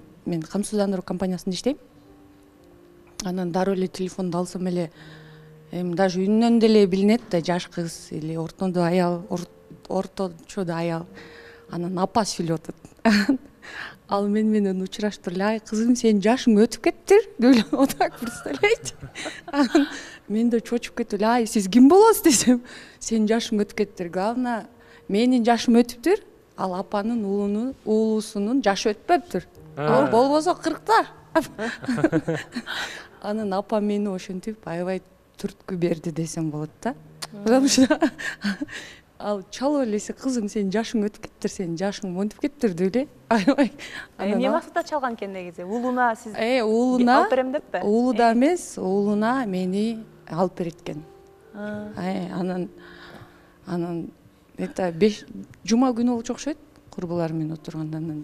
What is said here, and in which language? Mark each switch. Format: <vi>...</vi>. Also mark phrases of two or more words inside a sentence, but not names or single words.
<ky>Мен камсыздандыруу компаниясында иштейм. Анан дароо эле телефонду алсам эле даже үнүнөн деле билинет да, жаш кыз или ортодо аял, орточодо аял. Анан апа сүйлөп атат. Ал мен менен учураштыр эле, ай кызым, сенин жашың өтүп кеттир деп</ky> <ru>вот так представляете.</ru> <ky>Анан мен да чочуп кетип эле, ай сиз ким болосуз десем, сенин жашың өтүп кеттир. Главное, менин жашым өтүптүр, ал апанын уулусунун жашы өтпөптүр. Болбосо 40-та. Анан апам мени ошентип аябай түрткү берди десем болот да.</ky> <ru>Потому что</ru> <ky>ал чалып элесе, кызым, сенин жашың өтүп кеттир, сенин жашың монтип кеттир деп эле. Аябай. Эмне максатта чалган экен негизи? Уулуна сиз уулуна алып берем деппи? Уулу да эмес, уулуна мени алып берет экен. Анан это жума күнү болчу окшойт, курбуларым менен отурганда.</ky>